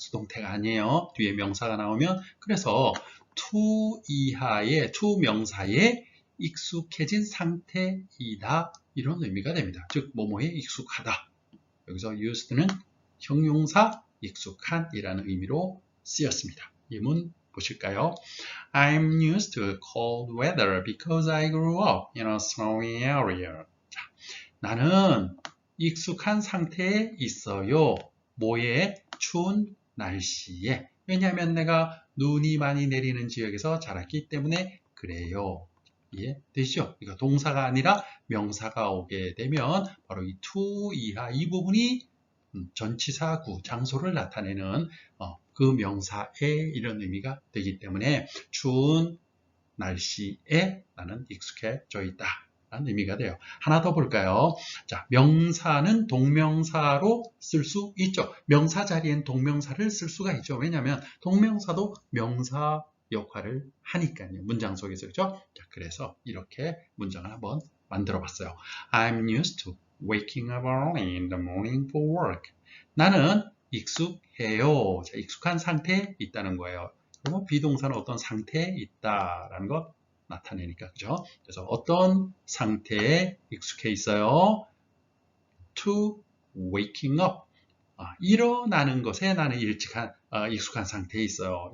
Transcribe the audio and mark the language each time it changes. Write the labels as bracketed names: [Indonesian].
[Korean] 수동태가 아니에요. 뒤에 명사가 나오면 그래서 to 이하의 to 명사에 익숙해진 상태이다. 이런 의미가 됩니다. 즉 뭐뭐에 익숙하다. 여기서 used는 형용사 익숙한 이라는 의미로 쓰였습니다. 예문 보실까요? [English] I'm used to cold weather because I grew up in a snowy area. [Korean] 자, 나는 익숙한 상태에 있어요. 뭐에? 추운 날씨에. 왜냐하면 내가 눈이 많이 내리는 지역에서 자랐기 때문에 그래요. 이해되시죠? 이거 동사가 아니라 명사가 오게 되면 바로 이 to 이하 이 부분이 전치사 구, 장소를 나타내는 그 명사의 이런 의미가 되기 때문에 추운 날씨에 나는 익숙해져 있다 라는 의미가 돼요. 하나 더 볼까요? 자, 명사는 동명사로 쓸 수 있죠. 명사 자리엔 동명사를 쓸 수가 있죠. 왜냐하면 동명사도 명사 역할을 하니까요. 문장 속에서. 그죠? 자, 그래서 이렇게 문장을 한번 만들어 봤어요. [English] I'm used to waking up early in the morning for work. [Korean] 나는 익숙해요. 자, 익숙한 상태에 있다는 거예요. 그리고 비동사는 어떤 상태에 있다라는 것 나타내니까. 그죠? 그래서 어떤 상태에 익숙해 있어요? [English] To waking up. [Korean] 일어나는 것에 나는 익숙한 상태에 있어요.